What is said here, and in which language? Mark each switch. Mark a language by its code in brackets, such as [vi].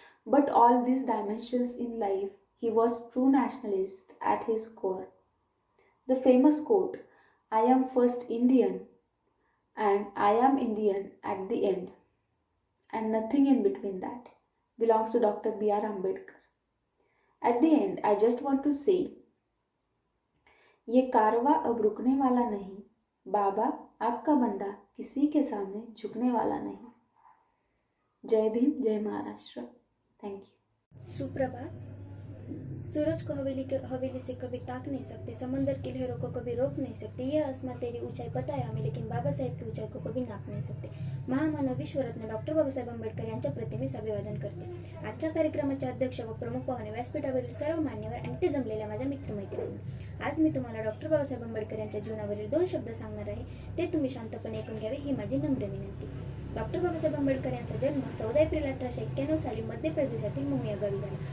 [en] But all these dimensions in life, he was true nationalist at his core. The famous quote, "I am first Indian and I am Indian at the end, and nothing in between that," belongs to Dr. B.R. Ambedkar. At the end, I just want to say, [hi] ये कारवा अब रुकने वाला नहीं, बाबा आपका बंदा किसी के सामने झुकने वाला नहीं. जय भीम, जय महाराष्ट्र. Thank you. सुप्रभात. सूरज को हवेली से कभी ताक नहीं सकते, समंदर की लहरों को कभी रोक नहीं सकते. यह आसमां तेरी ऊंचाई पता है हमें, लेकिन बाबासाहेब की ऊंचाई को कभी नाप नाही सकते. [mr] महामानव विश्वरत्न डॉक्टर बाबासाहेब आंबेडकर यांच्या प्रतिमेस अभिवादन करते. आजच्या कार्यक्रमाचे अध्यक्ष व प्रमुख पाहुणे, व्यासपीठावरील सर्व मान्यवर आणि ते जमलेल्या माझ्या मित्रमैत्रिणी. आज मी तुम्हाला डॉक्टर बाबासाहेब आंबेडकर यांच्या जीवनावरील 2 शब्द सांगणार आहे. ते तुम्ही शांतपणे ऐकून घ्यावे ही माझी नम्र विनंती. डॉक्टर बाबासाहेब आंबेडकर यांचा जन्म 14 एप्रिल 1891 साली मध्य प्रदेशातील महू या गावी झाला.